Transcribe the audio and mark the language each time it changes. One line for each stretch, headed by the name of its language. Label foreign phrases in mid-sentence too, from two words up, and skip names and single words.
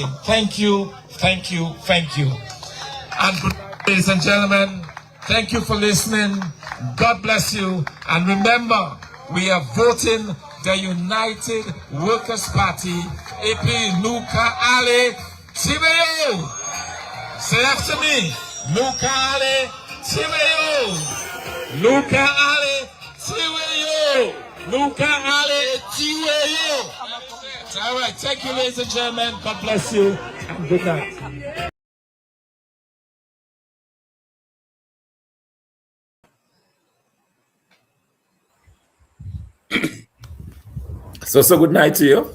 English: Thank you, thank you, thank you. And good night, ladies and gentlemen. Thank you for listening. God bless you. And remember, we are voting the United Workers' Party. AP Nuka Ale Tibeo. Say after me. Nuka Ale Tibeo. Nuka Ale Tibeo. Nuka Ale Tibeo. All right. Thank you, ladies and gentlemen. God bless you. And good night. So good night to you.